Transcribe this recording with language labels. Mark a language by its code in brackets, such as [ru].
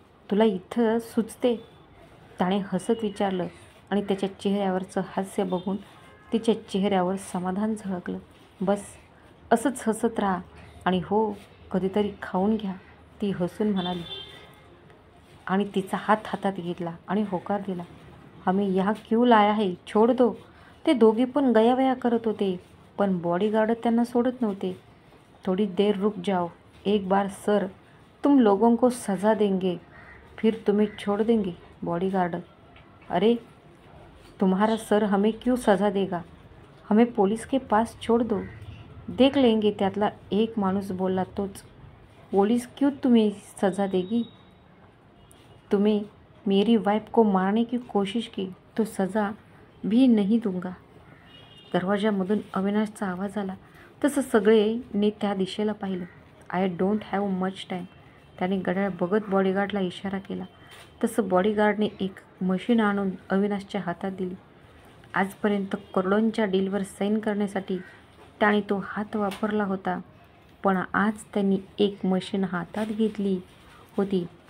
[mr] तुला इथं सुचते? त्याने हसत विचारलं आणि त्याच्या चेहऱ्यावरचं हास्य बघून तिच्या चेहऱ्यावर समाधान झळकलं. बस असंच हसत राहा आणि हो, कधीतरी खाऊन घ्या, ती हसून म्हणाली आणि तिचा हात हातात घेतला आणि होकार दिला. [hi] हमें यहाँ क्यों लाया है, छोड़ दो. [mr] ते दोघे पण गयावया करत होते, पण बॉडीगार्ड त्यांना सोडत नव्हते. [hi] थोड़ी देर रुक जाओ, एक बार सर तुम लोगों को सज़ा देंगे, फिर तुम्हें छोड़ देंगे. बॉडीगार्ड, अरे तुम्हारा सर हमें क्यों सज़ा देगा? हमें पुलिस के पास छोड़ दो, देख लेंगे. [mr] त्यातला एक माणूस बोलला, तोच. [hi] पुलिस क्यों तुम्हें सज़ा देगी? तुम्हें मेरी वाइफ को मारने की कोशिश की तो सज़ा भी नहीं दूंगा. [mr] दरवाजामधून अविनाशचा आवाज आला. तसं सगळेने त्या दिशेला पाहिलं. [en] I don't have much time. [mr] त्याने घड्याळ बघत बॉडीगार्डला इशारा केला. तसं बॉडीगार्डने एक मशीन आणून अविनाशच्या हातात दिली. आजपर्यंत करोडोंच्या डीलवर साईन करण्यासाठी त्याने तो हात वापरला होता, पण आज त्यांनी एक मशीन हातात घेतली होती.